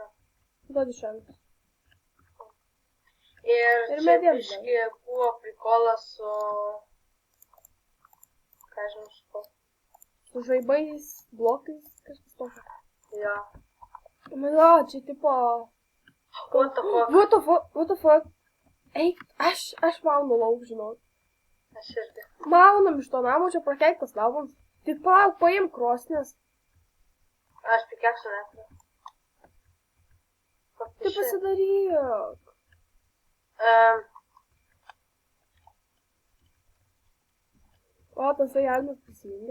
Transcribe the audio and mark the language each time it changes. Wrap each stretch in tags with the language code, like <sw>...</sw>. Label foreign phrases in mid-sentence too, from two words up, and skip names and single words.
<lt>Duodi šiandien. Ir čia biški buvo prikolas su... Ką žinau šito? Su žaibais, blokais, kažkas tokio. Jo. Mano, čia tipo...</lt> <en>What the fuck? What the fuck?</en> <lt>Eik, aš maunu lauk, žinau. Aš irgi. Maunam iš to namo, čia prakeiktas namas. Tik palauk, paimk krosnės. Aš pikeksų neturiu. Tai pasidaryk. O, tasai Almas prisijungė.</lt>